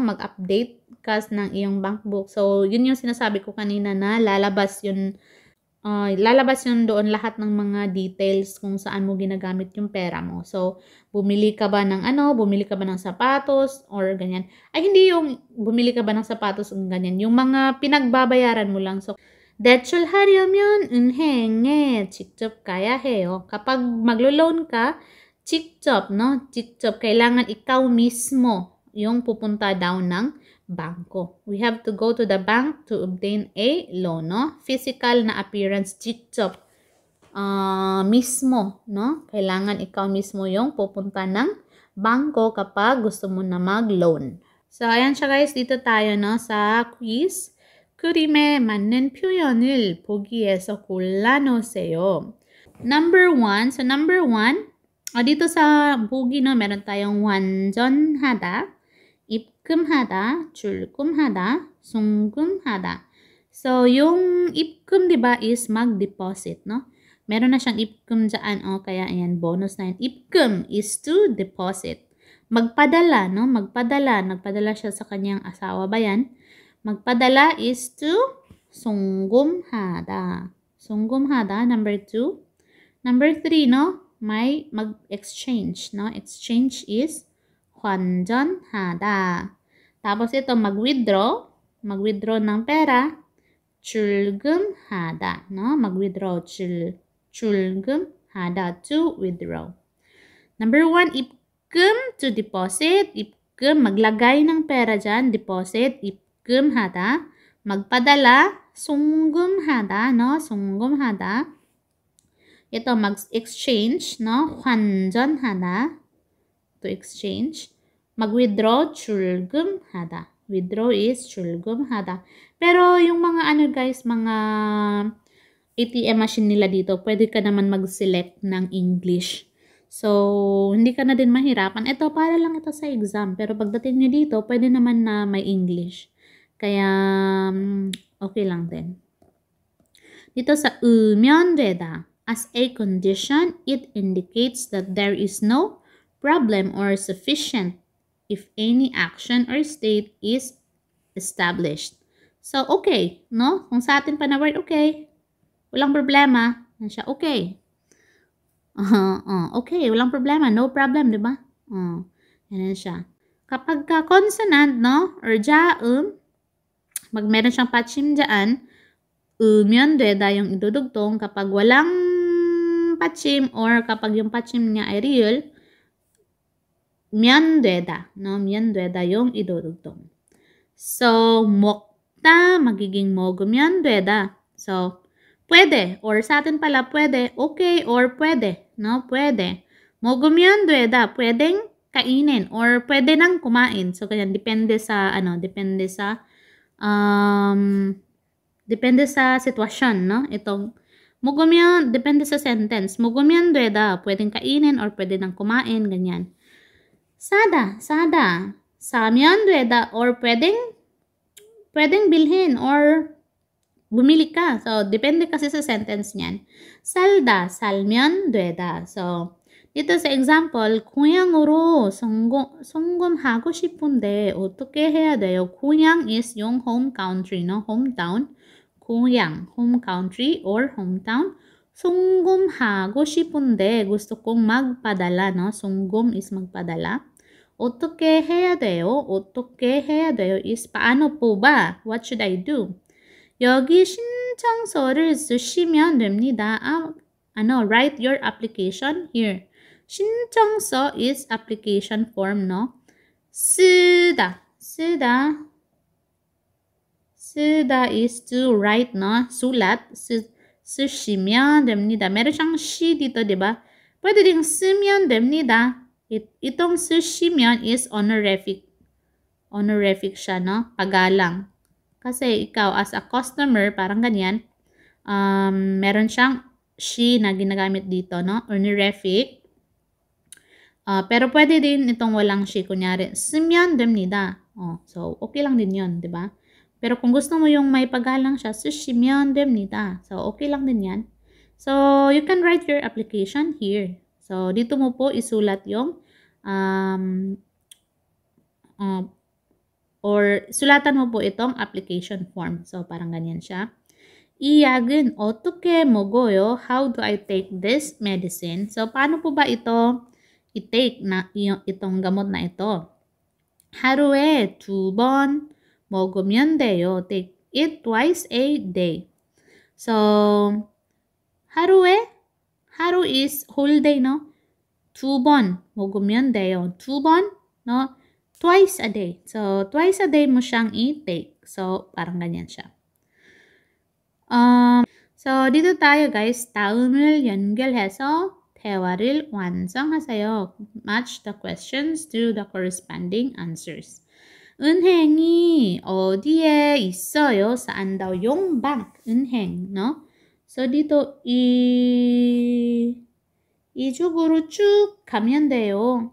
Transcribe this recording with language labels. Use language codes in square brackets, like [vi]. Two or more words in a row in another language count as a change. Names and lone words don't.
[tl] Mag-update ka ng iyong [en] bank book. [tl] So, yun yung sinasabi ko kanina na lalabas yun doon lahat ng mga details kung saan mo ginagamit yung pera mo. So, bumili ka ba ng sapatos or ganyan. Ay, hindi yung bumili ka ba ng sapatos o ganyan. Yung mga pinagbabayaran mo lang. So, [ko] 대출하려면 은행에 직접 가야 해요. [tl] Kapag maglo-loan ka, 직접, no? 직접, kailangan ikaw mismo yung pupunta down ng bangko. [en] We have to go to the bank to obtain a loan, no? [tl] Physical na appearance, 직접 mismo, no? Kailangan ikaw mismo yung pupunta ng bangko kapag gusto mo na mag-loan. So, ayan siya guys. Dito tayo, no? Sa quiz. [ko] 그림에 맞는 표현을 보기에서 골라놓으세요. [tl] Number 1. So, number 1. Dito sa 보기, no? Meron tayong [ko] 완전하다, 입금하다, 출금하다, 송금하다. [tl] So, yung 입금, di ba, is mag-deposit, no? Meron na siyang 입금 dyan, kaya ayan, bonus na yun. [en] 입금 is to deposit. [tl] Magpadala, no? Magpadala. Nagpadala siya sa kanyang asawa ba yan? [en] Magpadala is to 송금하다. [tl] 송금하다, number 2. Number 3, no? May mag-exchange, no? [en] Exchange is [tl] 환전하다. Tapos ito, mag-withdraw. Mag-withdraw ng pera. 출금하다, no? Mag-withdraw. 출금하다, [en] to withdraw. Number 1, 입금, to deposit. 입금, [tl] maglagay ng pera dyan. Deposit, 입금하다. Magpadala, 송금하다, no? 송금하다. Ito, mag-exchange, no? [en] 환전하다, to exchange. [tl] Mag-withdraw, 출금하다. [en] Withdraw is [tl] 출금하다. Pero yung mga guys, mga [en] ATM machine [tl] nila dito, pwede ka naman mag-select ng English. So, hindi ka na din mahirapan. Ito, para lang ito sa exam. Pero pagdating nyo dito, pwede naman na may English. Kaya, okay lang din. Dito sa 으면되다. [en] As a condition, it indicates that there is no problem or sufficient if any action or state is established. [tl] So, okay, no? Kung sa atin pa na word, okay. Walang problema. Yan siya, okay. Okay, walang problema. [en] No problem, [tl] di ba? Yan siya. Kapag ka consonant, no? Or jaum, meron siyang patchim dyan, 으면되다 yung idudugtong. Kapag walang patchim or kapag yung patchim niya ay real, 면되다, no? 면되다 yung idudugtong. So, 먹다, magiging [ko] 먹으면 되다. [tl] So, pwede, or sa atin pala pwede, okay, or pwede, no? Pwede. [ko] 먹으면 되다, [tl] pwedeng kainin, or pwede nang kumain. So, kaya depende sa, depende sa sitwasyon, no? Itong 먹으면, depende sa sentence. [ko] 먹으면 되다, [tl] pwedeng kainin or pwede nang kumain, ganyan. [ko] 사다. 사면 되다, [tl] or pwedeng bilhin or bumili ka. So, depende kasi sa sentence niyan. [ko] 살다, 살면 되다. [tl] So, dito sa example, [ko] 고향으로 송금하고 싶은데 어떻게 해야 돼요? [tl] 고향 is yung [en] home country, [tl] no? [en] Hometown. 고향, home country or hometown. [ko] 송금하고 싶은데 [tl] gusto kong magpadala, no? 송금 is magpadala. [ko] 어떻게 해야 돼요? 어떻게 해야 돼요 [tl] is paano po ba? [en] What should I do? [ko] 여기 신청서를 쓰시면 됩니다. [en] Write your application here. 신청서 is application form, no? 쓰다 is to write, no? [tl] sulat. [ko] 쓰시면 됩니다. [tl] Meron siyang shi dito, di ba? Pwede ding [ko] 쓰면 됩니다. [tl] Itong 쓰시면 is honorific. Honorific siya, no? Pagalang. Kasi ikaw [en] as a customer, [tl] parang ganyan, meron siyang shi na ginagamit dito, no? Honorific. Pero pwede din itong walang shi, kunyari, [ko] 쓰면 됩니다. [tl] So, okay lang din yun, di ba? Pero kung gusto mo yung may pagalang siya, 쓰시면 됩니다. So, okay lang din yan. [en] So, you can write your application here. [tl] So, dito mo po isulat yung or sulatan mo po itong [en] application form. [tl] So, parang ganyan siya. [ko] 이 약은 어떻게 먹어요? [en] How do I take this medicine? [tl] So, paano po ba ito i-take na itong gamot na ito? [ko] 하루에 2번 먹으면 돼요. [en] Take it twice a day. So, 하루 is whole day, no? [ko] 2번 먹으면 돼요. 2번, [en] no? twice a day. [tl] So, [en] twice a day [tl] mo siyang i-take. So, parang ganyan siya. So, dito tayo guys. [ko] 다음을 연결해서 대화를 완성하세요. [en] Match the questions to the corresponding answers. [ko] 은행이 어디에 있어요? [tl] Saan daw yung bank? 은행, no? So, dito, [ko] 이쪽으로 쭉 가면 돼요.